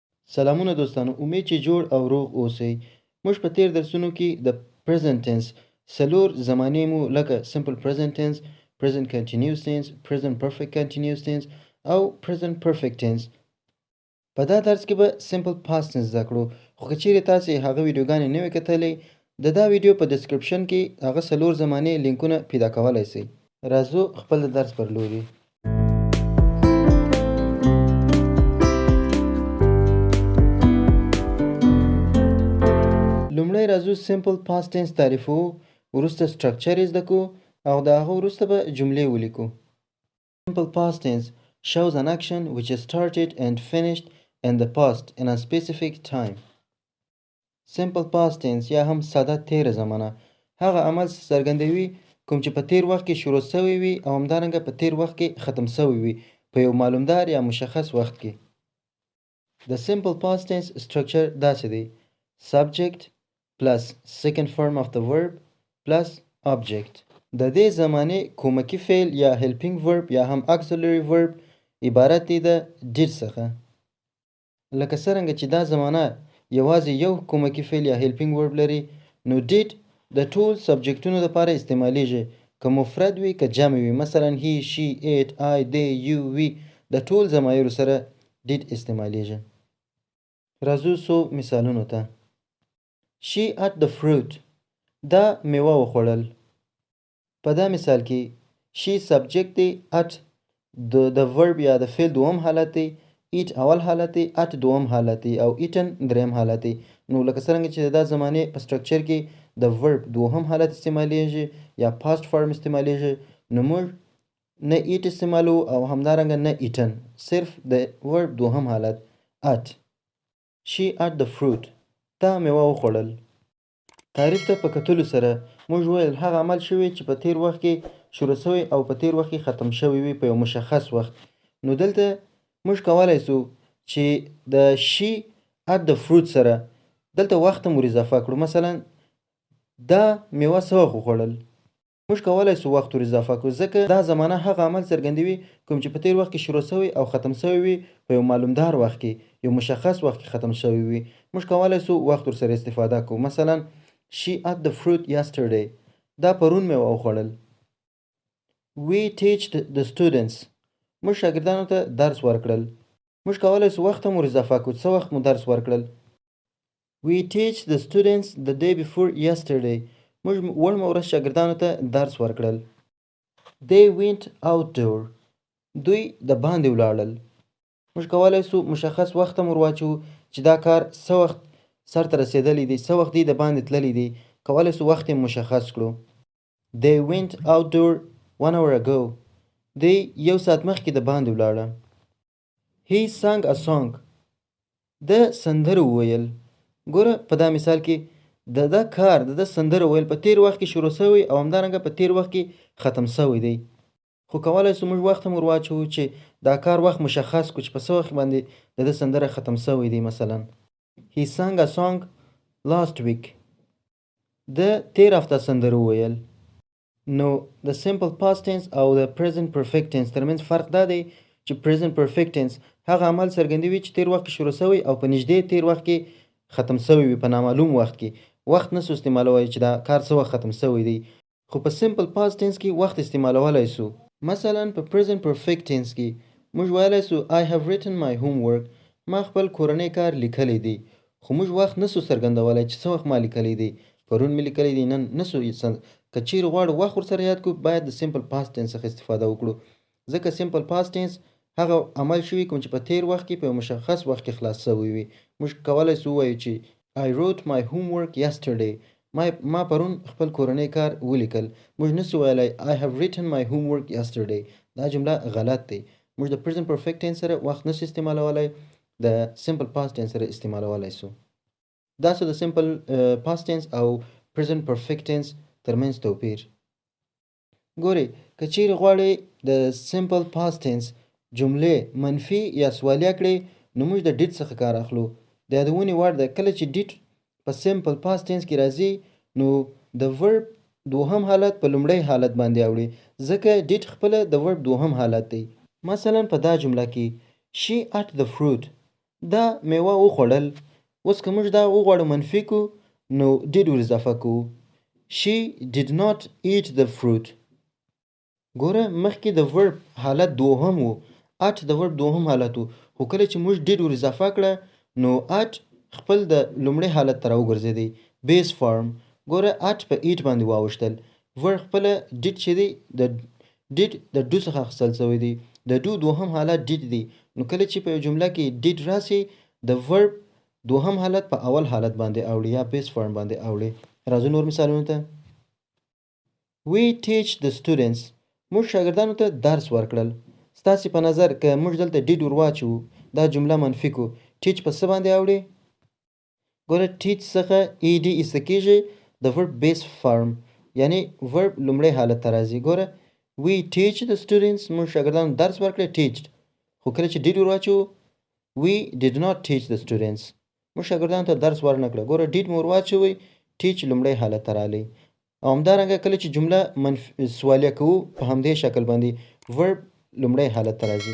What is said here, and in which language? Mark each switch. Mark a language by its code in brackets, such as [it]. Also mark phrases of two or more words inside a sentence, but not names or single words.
[ps] سلامونه دوستانو، امید چې جوړ او روغ اوسئ. موږ په تیر درسونو کې د [en] present tense [ps] څلور زمانې مو لکه [en] simple present tense، present continuous tense، present perfect continuous tense [ps] او [en] present perfect tense. [ps] په دا درس کې به [en] simple past tense [ps] زده کړو. خو که چیرې تاسې هغه ویډیوګانې نه وي کتلې، د دا ویډیو په ډسکرپشن کې هغه څلور زمانې لینکونه پیدا کولی شئ. راځو خپل د درس پر لوري. لومړی راځو [en] simple past tense [ps] تعریفو، وروسته structure یې زده کړو او د هغه وروسته به جملې ولیکو. [en] Simple past tense shows an action which is started and finished in the past in a specific time. Simple past tense [ps] یا هم ساده تیره زمانه هغه عمل څرګندوي کوم چې په تیر وخت کې شروع شوی وي او همدارنګه په تیر وخت کې ختم شوی وي په یو معلومدار یا مشخص وخت کې. د [en] simple past tense structure [ps] داسې دی: [en] subject plus second form of the verb plus object. [ps] د دې زمانه کومکی فعل یا [en] helping verb [ps] یا هم [en] auxiliary verb [ps] عبارت دی د did څخه. لکه څرنګه چې دا زمانه یوازې یو کومکی فعل یا [en] helping verb [ps] لري، نو did د ټول سبجیکټونو لپاره استعمالیږي، که مفرد وي که جمع وي. مثلا [en] he، she، it، I، they، you، we [ps] د ټول ضمایرو سره did استعمالیږي. راځو څو مثالونو ته. [en] She ate the fruit. [ps] دا میوه وخوړل. په دا مثال کې [en] she subject [ps] دی، ate د verb یا د فعل دوم حالت دی، eat اول حالت دی، ate دوم حالت دی او eaten دریم حالت دی. نو لکه څرنګه چې دا زمانه په structure کې د verb دوهم حالت استعمالیږي یا [en] past form [ps] استعمالیږي، نو موږ نه eat استعمالو او همدارنګه نه eaten، صرف د verb دوهم حالت ate. [en] She ate the fruit. [ps] دا میوه وخوړل. تعریف ته په کتلو سره موږ ویل هغه عمل شوی چې په تیر وخت کې شروع شوی او په تیر وخت کې ختم شوی وي په یو مشخص وخت. نو دلته موږ کولای شو چې د [en] she ate the fruit [ps] سره دلته وخت هم ور اضافه کړو. مثلا دا میوه څه وخت وخوړل، موږ کولای شو وخت ور اضافه کړو ځکه دا زمانه هغه عمل څرګندوي کوم چې په تیر وخت کې شروع شوی او ختم شوی وي په یو معلومدار وخت کې، یو مشخص وخت کې ختم شوی وي. موږ کولای شو وخت ور سره استفاده کوو. [en] مثلا she ate the fruit yesterday. [ps] دا پرون میوه وخوړل. [en] we teach the students. [ps] موږ شاګردانو ته درس ورکړل. موږ کولای شو وخت هم ور اضافه کړو. څه وخت مو درس ورکړل. [en] we teach the students the day before yesterday. [ps] موږ وړمه ورځ شاګردانو ته درس ورکړل. [en] they went outdoor. [ps] دوی د باندې ولاړل. موږ کولای شو مشخص وخت هم ور واچو چې دا کار څه وخت سر ته رسیدلی دی، څه وخت دی د باندې تللی دی، کولای شو وخت مشخص کړو. [en] they went outdoor 1 hour ago. [ps] دی یو ساعت مخکې د باندې ولاړه. [en] he sang a song. [ps] د سندره وویل. ګوره په دا مثال کې د کار د سندره ویل په تیر وخت کې شروع شوی او همدارنګه په تیر وخت کې ختم شوی دی. خو کولای شو موږ وخت هم ور واچو چې دا کار وخت مشخص کړو چې په څه وخت باندې د سندره ختم شوی دی. [en] مثلا he sang a song last week. [ps] د تیر هفته سندره وویل. نو د [en] simple past tense [ps] او د [en] present perfect tense [ps] ترمنځ فرق دا دی چې [en] present perfect tense [ps] هغه عمل څرګندوي چې تیر وخت کې شروع شوی او په نږدې تیر وخت کې ختم شوی وي، په نامعلوم وخت کې. وخت نسو استعمالولی چې دا کار څه وخت ختم شوی دی. خو په [en] simple past tense [ps] کې وخت استعمالولی سو. مثلا په [en] present perfect tense [ps] کې موږ ویلی سو [en] I have written my homework. [ps] ما خپل کورنۍ کار لیکلی دی. خو موږ وخت نسو څرګندولی چې څه وخت ما لیکلی دی، پرون مې لیکلی دی، نن نسو. که چیرې غواړو وخت ورسره یاد کړو باید د [en] simple past tense [ps] څخه استفاده وکړو ځکه [en] simple past tense [ps] هغه عمل شوی کوم چې په تیر وخت کې په مشخص وخت کې خلاص شوی وي. موږ کولای شو ووایو چې [en] I wrote my homework yesterday. [ps] ما پرون خپل کورنۍ کار ولیکل. موږ نسو ویلی [en] I have written my homework yesterday. [ps] دا جمله غلط دی. موږ د [en] present perfect tense [ps] سره وخت نسو استعمالولی، د [en] simple past tense [ps] سره استعمالولی سو. دا څه د [en] simple past tense [ps] او [en] present perfect tense [ps] ترمنځ توپیر. ګورئ که چیرې غواړئ د [en] simple past tense [ps] جملې منفي یا سوالیه کړئ نو موږ د did څخه کار اخلو. د یادونې وړ ده کله چې did په [en] simple past tense [ps] کې راځي نو د verb دوهم حالت په لومړی حالت باندې اوړي ځکه did خپله د verb دوهم حالت دی. مثلا په دا جمله کې [en] she ate the fruit. [ps] دا میوه وخوړل. اوس که موږ دا وغواړو منفي کو نو did ور اضافه کوو. [en] She did not eat the fruit. [ps] ګوره مخکې د verb حالت دوهم و. at د verb دوهم حالت و. خو کله چې موږ did ور اضافه کړه نو at خپل د لومړي حالت ته راوګرځېدی. [en] base form. [ps] ګوره at په eat باندې واوښتل. verb خپله did چې دی د did د do څخه اخیستل شوی دی. د do دوهم حالت did دی. نو کله چې په یو جمله کې did راسي د verb دوهم حالت په اول حالت باندې اوړي یا [en] base form [ps] باندې اوړي. راځو نور مثالونو ته. [en] We teach the students. [ps] موږ شاګردانو ته درس ورکړل. ستاسې په نظر که موږ دلته did ور واچو دا جمله منفي کو teach په څه باندې اوړي؟ ګوره teach څخه ed ایسته کېږي د [en] verb base form [ps] یعنی verb لومړی حالت ته راځي. ګوره [en] we teach the students [ps] موږ شاګردانو درس ورکړی teached. خو کله چې did ور واچو [en] we did not teach the students [ps] موږ شاګردانو ته درس ورنکړه. ګوره did مو ور واچوئ teach لومړی حالت ته رالی. او همدارنګه کله چې جمله سوالیه کوو په همدې شکل باندې verb لومړی حالت ته راځي.